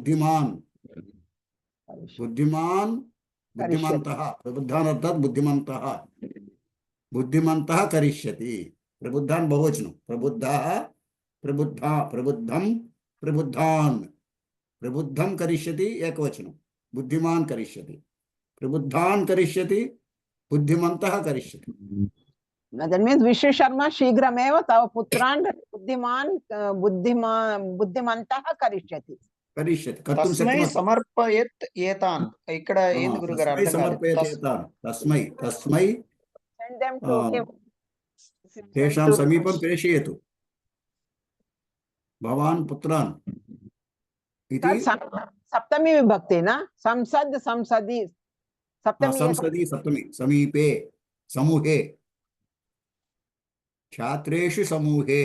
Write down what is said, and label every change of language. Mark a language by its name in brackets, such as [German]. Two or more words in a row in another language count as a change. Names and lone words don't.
[Sanskrit] बुद्धिमन्तः करिष्यति प्रबुद्धान् बहुवचनं प्रबुद्धान् प्रबुद्धं करिष्यति एकवचनं, बुद्धिमान् करिष्यति, प्रबुद्धान् करिष्यति, बुद्धिमन्तः करिष्यति. [English] That means Vishnu Sharma [Sanskrit] शीघ्रमेव तव पुत्रान् बुद्धिमन्तः करिष्यति. कर्तुं तस्मै शक्नोति. समर्पयेत् एतान्. [Telugu] ఇక్కడ ఏంది గురుగారు [Sanskrit] तस्मै [Telugu] అర్థం కాలేదు. [Sanskrit] समर्पयति एतान्. तस्मै [English] Send them to him. [Sanskrit] तेषां समीपं प्रेषयतु. भवान् पुत्रान् इति सप्तमी विभक्ति न संसद् संसदि संसदि सप्तमी समीपे समूहे छात्रेषु समूहे